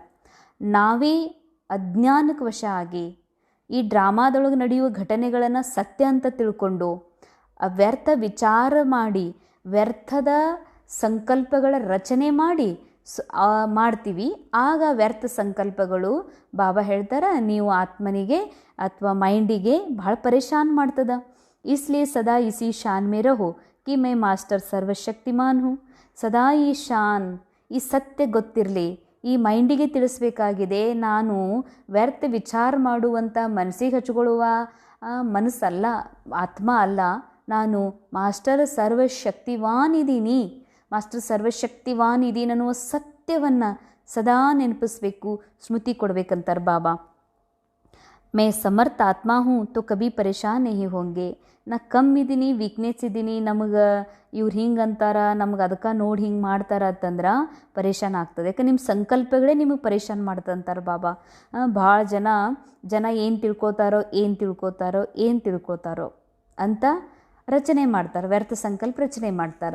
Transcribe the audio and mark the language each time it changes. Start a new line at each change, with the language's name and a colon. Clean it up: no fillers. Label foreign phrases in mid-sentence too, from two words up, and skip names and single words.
Kannada: ನಾವೇ ಅಜ್ಞಾನಕ್ಕೆ ವಶ ಆಗಿ ಈ ಡ್ರಾಮಾದೊಳಗೆ ನಡೆಯುವ ಘಟನೆಗಳನ್ನು ಸತ್ಯ ಅಂತ ತಿಳ್ಕೊಂಡು ವ್ಯರ್ಥ ವಿಚಾರ ಮಾಡಿ ವ್ಯರ್ಥದ ಸಂಕಲ್ಪಗಳ ರಚನೆ ಮಾಡಿ ಮಾಡ್ತೀವಿ. ಆಗ ವ್ಯರ್ಥ ಸಂಕಲ್ಪಗಳು ಬಾಬಾ ಹೇಳ್ತಾರೆ ನೀವು ಆತ್ಮನಿಗೆ ಅಥವಾ ಮೈಂಡಿಗೆ ಭಾಳ ಪರೇಶಾನ್ ಮಾಡ್ತದ.
Hindi: इसलिए सदा इसी शान में रहो कि मैं मास्टर सर्वशक्तिमान हूँ.
Kannada: ಸದಾ ಈ ಶಾನ್ ಈ ಸತ್ಯ ಗೊತ್ತಿರಲಿ. ಈ ಮೈಂಡಿಗೆ ತಿಳಿಸ್ಬೇಕಾಗಿದೆ ನಾನು ವ್ಯರ್ಥ ವಿಚಾರ ಮಾಡುವಂಥ ಮನಸ್ಸಿಗೆ ಹಚ್ಕೊಳ್ಳುವ ಮನಸ್ಸಲ್ಲ, ಆತ್ಮ ಅಲ್ಲ. ನಾನು ಮಾಸ್ಟರ್ ಸರ್ವಶಕ್ತಿವಾನ್ ಇದ್ದೀನಿ, ಮಾಸ್ಟರ್ ಸರ್ವಶಕ್ತಿವಾನ್ ಇದ್ದೀನಿ ಅನ್ನುವ ಸತ್ಯವನ್ನು ಸದಾ ನೆನಪಿಸ್ಬೇಕು, ಸ್ಮೃತಿ ಕೊಡ್ಬೇಕಂತಾರೆ ಬಾಬಾ.
Hindi: मैं समर्थ आत्मा हूँ तो कभी परेशान नहीं होंगे.
Kannada: ನಾ ಕಮ್ಮಿ ಇದ್ದೀನಿ, ವೀಕ್ನೆಸ್ ಇದ್ದೀನಿ, ನಮಗೆ ಇವ್ರು ಹಿಂಗೆ ಅಂತಾರ, ನಮ್ಗೆ ಅದಕ್ಕೆ ನೋಡಿ ಹಿಂಗೆ ಮಾಡ್ತಾರ ಅಂತಂದ್ರೆ ಪರೇಶಾನ್ ಆಗ್ತದೆ. ಯಾಕೆ ನಿಮ್ಮ ಸಂಕಲ್ಪಗಳೇ ನಿಮಗೆ ಪರೇಶಾನ್ ಮಾಡ್ತಂತಾರೆ ಬಾಬಾ. ಭಾಳ ಜನ ಏನು ತಿಳ್ಕೊತಾರೋ ಅಂತ ರಚನೆ ಮಾಡ್ತಾರೆ, ವ್ಯರ್ಥ ಸಂಕಲ್ಪ ರಚನೆ ಮಾಡ್ತಾರೆ.